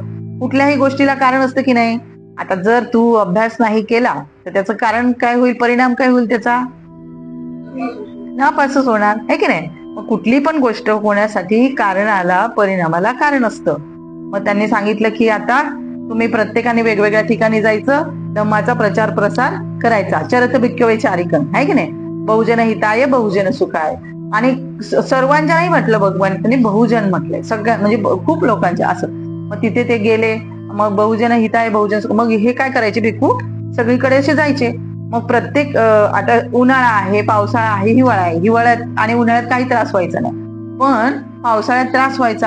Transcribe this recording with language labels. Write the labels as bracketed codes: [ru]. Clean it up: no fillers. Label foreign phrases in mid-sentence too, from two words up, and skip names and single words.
[mr] कुठल्याही गोष्टीला कारण असतं की नाही. आता जर तू अभ्यास नाही केला तर त्याचं कारण काय होईल? परिणाम काय होईल त्याचा? नापासच होणार, आहे की नाही. मग कुठली पण गोष्ट होण्यासाठी कारणाला, परिणामाला कारण असतं. मग त्यांनी सांगितलं की आता तुम्ही प्रत्येकाने वेगवेगळ्या ठिकाणी जायचं, धम्माचा प्रचार प्रसार करायचा. [pi] चरत भिक्खवे चारिकन, [mr] आहे की नाही. [pi] बहुजन हिताय बहुजन सुखाय. [mr] आणि सर्वांच्या नाही म्हटलं भगवंतांनी, बहुजन म्हटलंय, सगळ्या म्हणजे खूप लोकांच्या असं. मग तिथे ते गेले, मग [pi] बहुजन हिताय बहुजन, [mr] मग हे काय करायचे भिक्खू सगळीकडे असे जायचे. मग प्रत्येक आता उन्हाळा आहे, पावसाळा आहे, हिवाळा आहे, हिवाळ्यात आणि उन्हाळ्यात काही त्रास व्हायचा नाही, पण पावसाळ्यात त्रास व्हायचा.